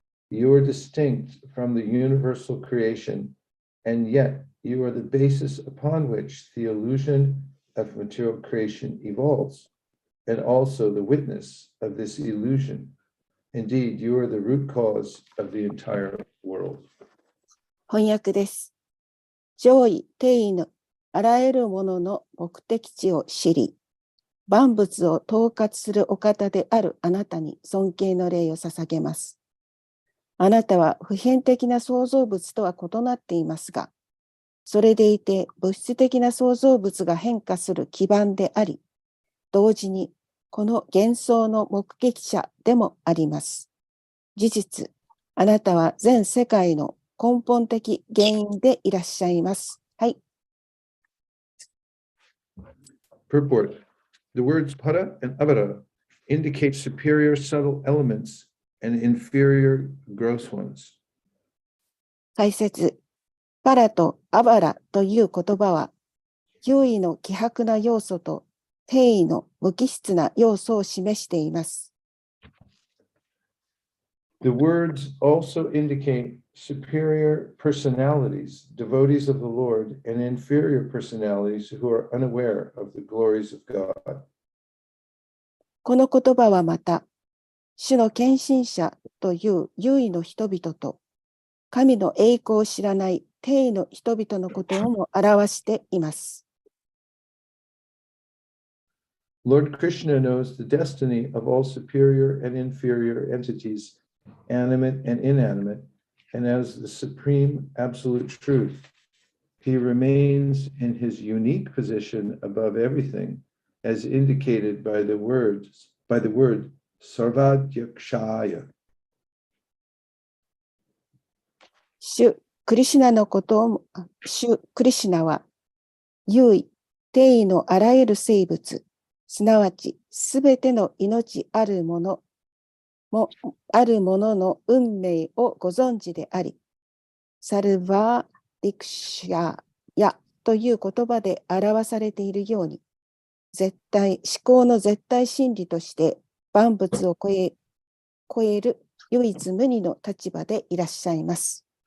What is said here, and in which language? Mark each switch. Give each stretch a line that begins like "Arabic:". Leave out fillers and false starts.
English: You are distinct from the universal creation, and yet you are the basis upon which the illusion of material creation evolves, and also the witness of this illusion. Indeed, you are the root cause of the entire world.
Japanese: 翻訳です。上位、低位のあらゆるものの目的地を知り、万物を統括するお方であるあなたに尊敬の礼を捧げます。あなたは普遍的な創造物とは異なっていますが、それでいて物質的な創造物が変化する基盤であり、同時にこの幻想の目撃者でもあります。事実、あなたは全世界の根本的原因でいらっしゃいます。はい。
English: Purport. The words para and avara indicate superior subtle elements and inferior gross ones.
Japanese: 解説。パラとアバラという言葉は、優位の希薄な要素と低位の無機質な要素を示しています。
English: The words also indicate superior personalities, devotees of the Lord, and inferior personalities who are unaware of the glories of God.
Japanese: この言葉はまた、主の献身者という優位の人々と、神の栄光を知らない低位の人々のことをも表しています。
English: Lord Krishna knows the destiny of all superior and inferior entities, animate and inanimate, and as the supreme absolute truth, he remains in his unique position above everything, as indicated by the word Sarvadhyakshaya.
Japanese: 主クリシュナのことを、主クリシュナは、優位、低位のあらゆる生物、すなわちすべての命あるものの運命をご存知であり、サルバーディクシャヤという言葉で表されているように、思考の絶対真理として万物を超える唯一無二の立場でいらっしゃいます。